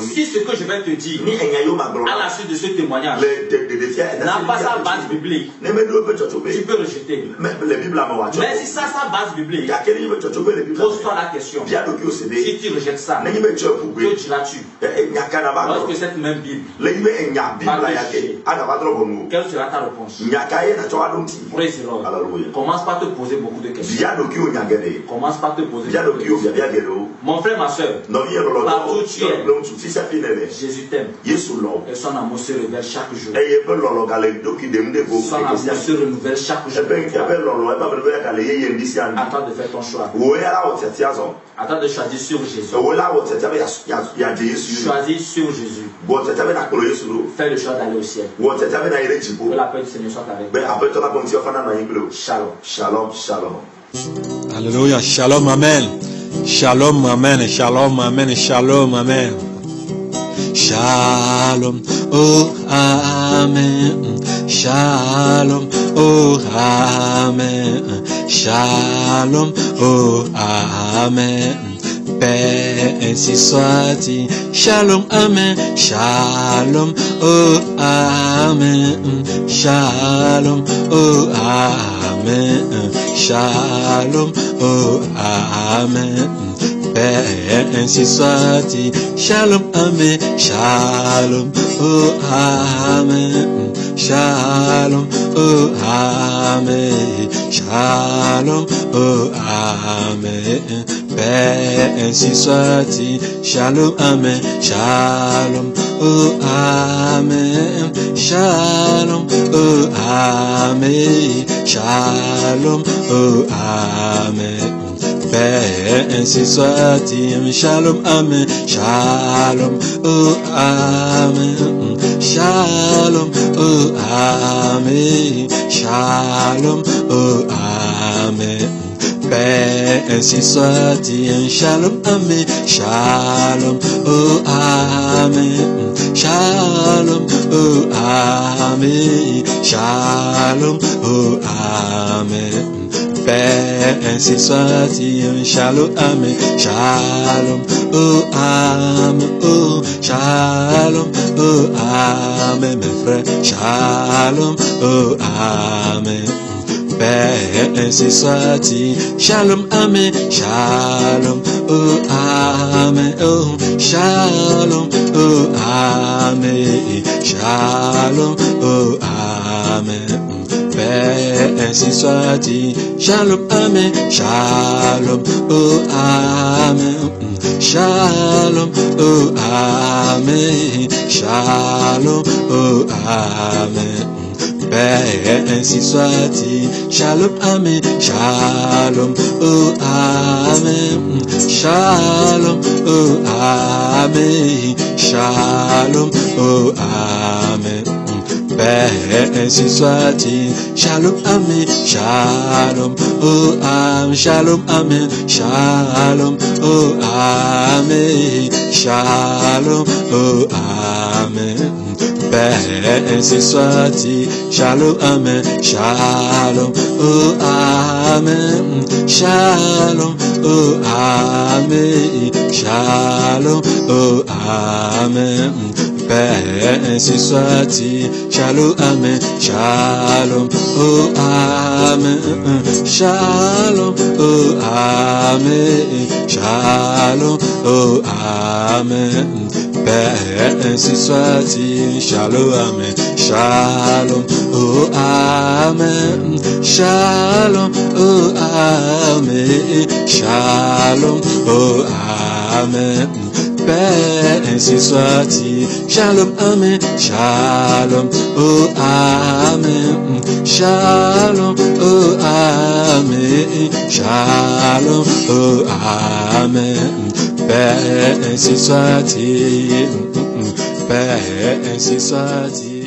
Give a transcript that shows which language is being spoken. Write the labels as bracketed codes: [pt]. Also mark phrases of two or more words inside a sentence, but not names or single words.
[fr] Si ce que je vais te dire à la suite de ce témoignage n'a pas sa base biblique, tu peux rejeter. Mais si ça sa base biblique, pose-toi la question. Si tu rejettes ça, que tu la tues. Lorsque cette même Bible va te juger, quelle sera ta réponse? [en] Praise the Lord. [fr] Commence par te poser beaucoup de questions. Commence par te poser beaucoup de questions. Mon frère, ma soeur, partout où tu es, Jésus t'aime. Et son amour se révèle chaque jour. Son amour se renouvelle chaque jour. Attends de faire ton choix. Attends de choisir sur Jésus. Choisis sur Jésus. Fais le choix d'aller au ciel. Que la paix du Seigneur soit avec toi. Shalom. Shalom, shalom. Alléluia. Shalom, amen. Shalom, amen. Shalom, amen. Shalom, amen. Shalom, oh, amen. Shalom, oh, amen. Shalom, oh, amen. Paix ainsi soit-il. Shalom, amen. Shalom, oh, amen. Shalom, oh, amen. Shalom, oh, amen. Paix ainsi soit-il. Shalom, amen. Shalom, oh, amen. Shalom, oh, amen. Shalom, oh, amen. Paix ainsi soit-il. Shalom, amen. Shalom, oh, amen. Shalom, oh, amen. Shalom, oh, amen. Paix ainsi soit-il. Shalom, amen. Shalom, oh, amen. Shalom, oh, amen. Shalom, oh, amen. Paix ainsi soit-il. Shalom, amen. Shalom, oh, amen. Shalom, oh, amen. Shalom, oh, amen. Paix ainsi soit-il. Shalom, amen. Shalom, oh, amen. Oh, shalom, oh, amen, mes frères. Shalom, oh, amen. Paix ainsi soit-il. Shalom, amen. Shalom, oh, amen. Oh, shalom, oh, amen. Shalom, oh, amen. Paix ainsi soit-il. Shalom, amen. Shalom, oh, amen. Shalom, oh, amen. Shalom, oh, amen. Paix ainsi soit-il. Shalom, amen. Shalom, oh, amen. Shalom, oh, amen. Shalom, oh, amen. Paix ainsi soit-il. Shalom, amen. Shalom, oh, amen. Shalom, amen. Shalom, oh, amen. Shalom, oh, amen. Paix ainsi soit-il. Shalom, amen. Shalom, oh, amen. Shalom, oh, amen. Shalom, oh, amen. Père, ainsi soit-il. Shalom, amen. Shalom, oh amen. Shalom, oh amen. Shalom, oh amen. Père, ainsi soit-il. Shalom, amen. Shalom, oh amen. Shalom, oh amen. Shalom, oh amen. Père, ainsi soit-il. Shalom, amen. Shalom, oh amen. Shalom, oh amen. Shalom, oh amen. Père, ainsi soit-il. Père, ainsi soit-il.